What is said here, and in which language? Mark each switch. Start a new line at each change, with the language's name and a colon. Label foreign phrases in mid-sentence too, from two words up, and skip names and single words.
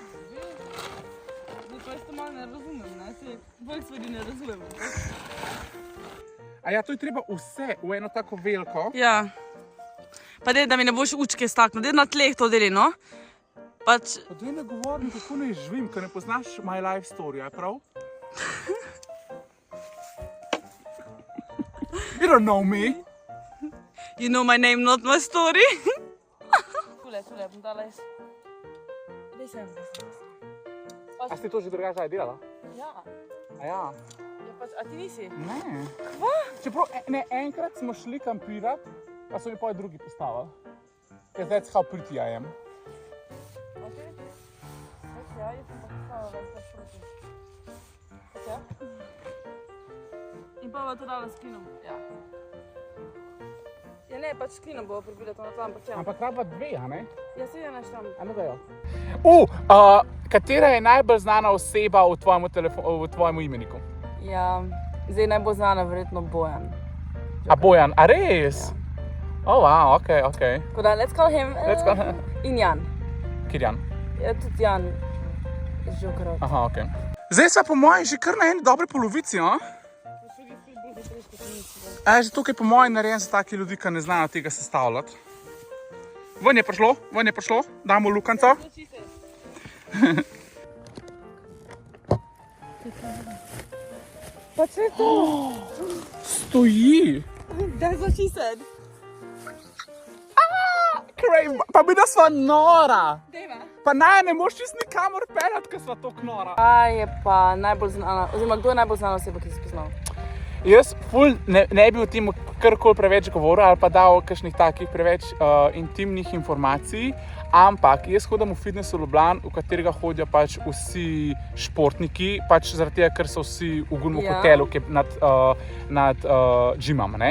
Slovenian: Bolj stvari ne razumem. A ja, to je treba vse v eno tako veliko. Ja. Pa da mi ne boš učke staknil, da na tleh to deli, no? Pač... Pa daj ne govorim, kako ne živim, ker ne poznaš
English: my life story,
Slovenian: je prav?
English: You don't know me. You know my name, not my story.
Slovenian: Tule, bom dala jaz. Daj sem. A si to že drugače delala? Ja. A ja? Ja, pač, a ti nisi? Ne. Kva? Čeprav enkrat smo šli kampirat, pa so mi poje drugi postavili.
English: Because that's how pretty I am.
Slovenian: Okay. Ja, jaz sem pa postavila več proti. Okay. In pa bo to dala s klinom. Ja. Ja ne, pač s klinom bo pribila to na tla, ampak ja. Ampak raba dve, a ne? Ja, se je naštam. A ne da jo. Katera je najbolj znana oseba v tvojem imeniku? Ja, zdaj najbolj znana verjetno Bojan. A Bojan, a res? Ja.
English: Oh, wow, ok.
Slovenian: Tako da,
English: let's call him.
Slovenian: In Jan. Kjer Jan? Ja, tudi Jan. Žokarot. Aha, ok. Zdaj sva po mojem že kar na eni dobri polovici, no? Že tukaj po mojem narejen za take ljudi, ki ne znajo tega sestavljati. Ven je prišlo, damo lukanco. Pa če to? Stoji!
English: That's what she said.
Slovenian: Pa mi da sva nora! Dejva. Pa ne moš čist nikamor peljati, ker sva toliko nora. Kaj je pa najbolj znana, oziroma kdo je najbolj znana oseba, ki si spoznal? Jaz ne bi o tem karkoli preveč govoril ali pa dal kakšnih takih preveč intimnih informacij, ampak jaz hodim v fitness v Ljubljani, v katerega hodijo pač vsi športniki, pač zaradi tega, ker so vsi v Gunmu hotelu, ki je nad gymom, ne.